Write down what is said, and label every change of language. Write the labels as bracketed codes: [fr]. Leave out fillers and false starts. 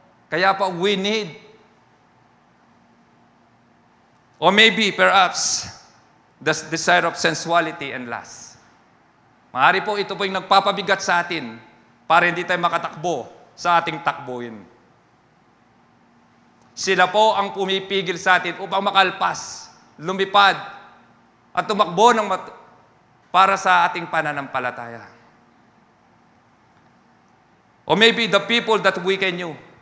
[tl] Kaya po, [en] we need, or maybe, perhaps, the desire of sensuality and lust. [tl] Maaari po, ito po yung nagpapabigat sa atin para hindi tayo makatakbo sa ating takbuhin. Sila po ang pumipigil sa atin upang makalpas, lumipad, at tumakbo para sa ating pananampalataya. [en] Or maybe the people that weaken you.